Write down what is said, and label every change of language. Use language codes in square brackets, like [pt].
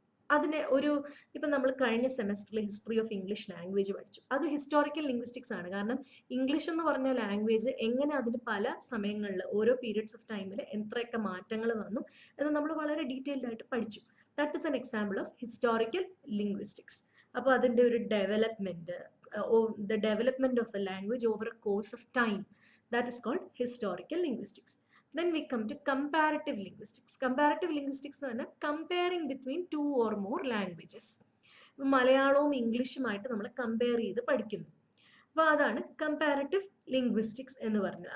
[ml] അതിനെ ഇപ്പം നമ്മൾ കഴിഞ്ഞ സെമസ്റ്ററിൽ ഹിസ്റ്ററി ഓഫ് ഇംഗ്ലീഷ് ലാംഗ്വേജ് പഠിച്ചു, അത് ഹിസ്റ്റോറിക്കൽ ലിംഗ്വിസ്റ്റിക്സ് ആണ്. കാരണം ഇംഗ്ലീഷ് എന്ന് പറഞ്ഞ ലാംഗ്വേജ് എങ്ങനെ അതിന് പല സമയങ്ങളിൽ ഓരോ പീരിയഡ്സ് ഓഫ് ടൈമിൽ എത്രയൊക്കെ മാറ്റങ്ങൾ വന്നു എന്ന് നമ്മൾ വളരെ ഡീറ്റെയിൽഡ് ആയിട്ട് പഠിച്ചു. [en] That is an example of historical linguistics. [ml] അപ്പോൾ അതിൻ്റെ ഒരു development, [en] the development of a language over a course of time, that is called historical linguistics. Then we come to comparative linguistics. Comparative linguistics [ml] എന്ന് പറഞ്ഞാൽ [en] comparing between two or more languages. [ml] മലയാളവും ഇംഗ്ലീഷുമായിട്ട് നമ്മൾ compare ചെയ്ത് പഠിക്കുന്നു. അപ്പോൾ അതാണ് comparative linguistics എന്ന് പറഞ്ഞത്.